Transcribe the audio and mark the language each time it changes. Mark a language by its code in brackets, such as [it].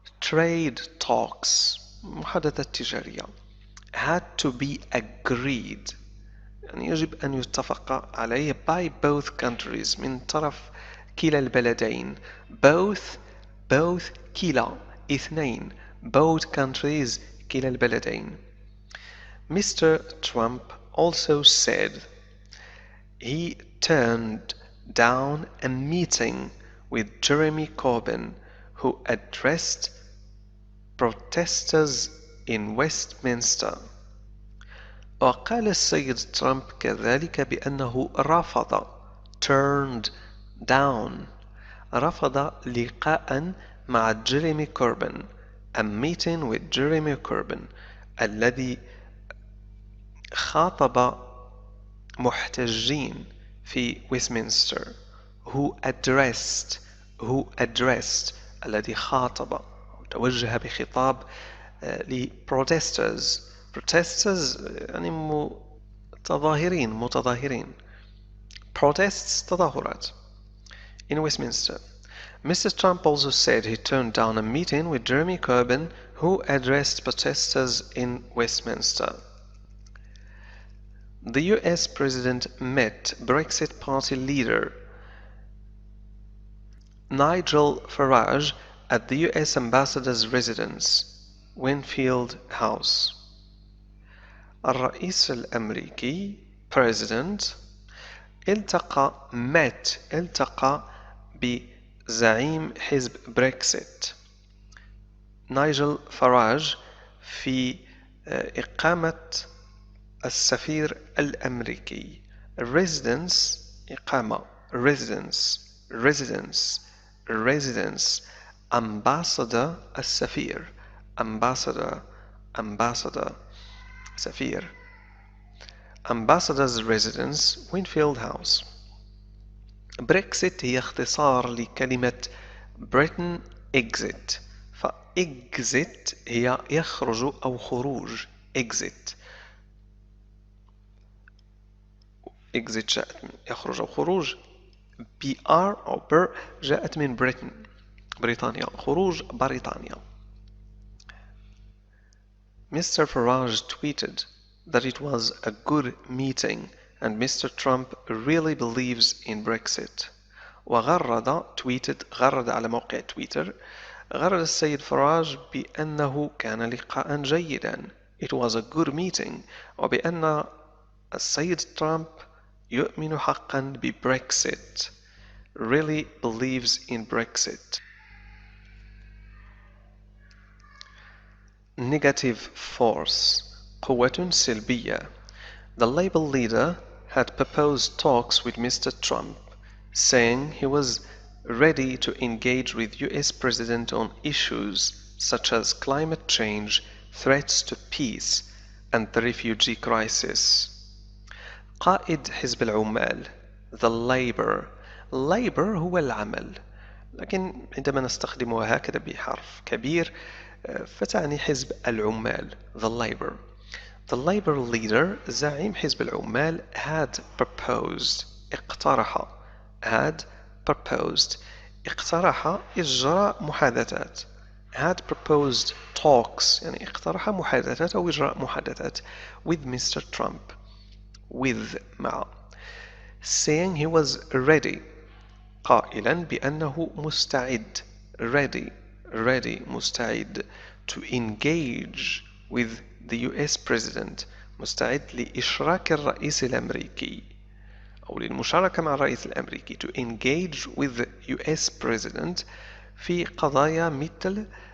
[en] trade talks [ar] محادثات تجارية [en] had to be agreed [ar] يعني يجب أن يتفق عليه [en] by both countries [ar] من طرف كلا البلدين both كلا اثنين [en] both countries [ar] كلا البلدين. [en] Mr. Trump also said he turned down a meeting with Jeremy Corbyn who addressed protesters in Westminster. [ar] وقال السيد ترامب كذلك بأنه رفض [en] turned down [ar] رفض لقاء مع جيريمي كوربن [en] a meeting with Jeremy Corbyn [ar] الذي خاطب محتجين في ويستمنستر [en] who addressed [ar] الذي خاطب توجه بخطاب لprotesters يعني متظاهرين protests تظاهرات [en] in Westminster. Mr. Trump also said he turned down a meeting with Jeremy Corbyn who addressed protesters in Westminster. The US President met Brexit Party leader Nigel Farage at the US Ambassador's residence, Winfield House. [ar] الرئيس الأمريكي President التقى بزعيم حزب بريكسيت نايجل فراج في إقامة السفير الأمريكي residence إقامة residence ambassador السفير ambassador سفير [en] ambassador's residence Winfield House. [ar] بريكسيت هي اختصار لكلمة [en] Britain exit [ar] exit هي يخرج أو خروج exit جاءت من يخرج أو خروج BR أو بر جاءت من بريطانيا خروج بريطانيا. [en] Mr. Farage tweeted that it was a good meeting and Mr. Trump really believes in Brexit. [ar] وغرد على موقع تويتر غرد السيد فراج بأنه كان لقاء جيدا [en] It was a good meeting [ar] وبأن السيد ترامب يؤمن حقا ببريكسيت [en] really believes in Brexit. Negative force [ar] قوة سلبية. [en] The Labour leader had proposed talks with Mr. Trump, saying he was ready to engage with US President on issues such as climate change, threats to peace, and the refugee crisis. [ar] قائد حزب العمال The Labour هو العمل لكن عندما نستخدمها هكذا بحرف كبير فتعني حزب العمال [en] The Labour leader [ar] زعيم حزب العمال had proposed اقترح إجراء محادثات [en] had proposed talks [ar] يعني اقترح محادثات أو إجراء محادثات [en] with Mr. [ar] Trump مع [en] saying he was ready [ar] قائلا بأنه مستعد مستعد [en] to engage with the US President [ar] مستعد لإشراك الرئيس الأمريكي أو للمشاركة مع الرئيس الأمريكي to engage with the US President في قضايا مثل